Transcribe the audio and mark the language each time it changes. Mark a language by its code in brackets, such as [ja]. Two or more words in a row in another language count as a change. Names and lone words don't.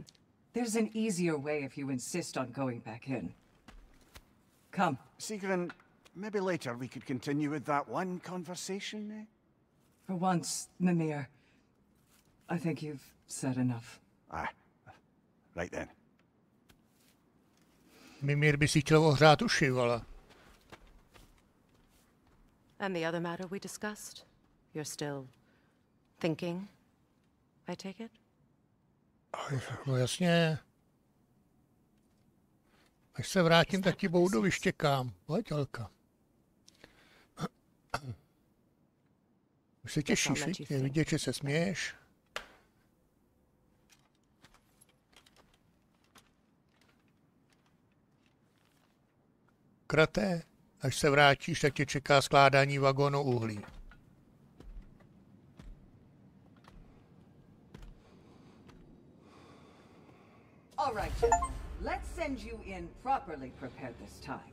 [en] There's an easier way if you insist on going back in. Come. Sigrun, maybe later we could continue with that one conversation, eh? For once, Mimir, I think you've said enough. Aye. Right then. [cs] Mimír by si chtěl ohřát uši, vole. [en] And the other matter we discussed? You're still thinking, I take it? [cs] No jasně. Až se vrátím, tak ti boudu vyštěkám. Pojď, Elka. Už se těšíš, viď? Je vidět, že se směješ. Kraté, až se vrátíš, tak tě čeká skládání vagónu uhlí. [en] All right, let's send you in properly prepared this time.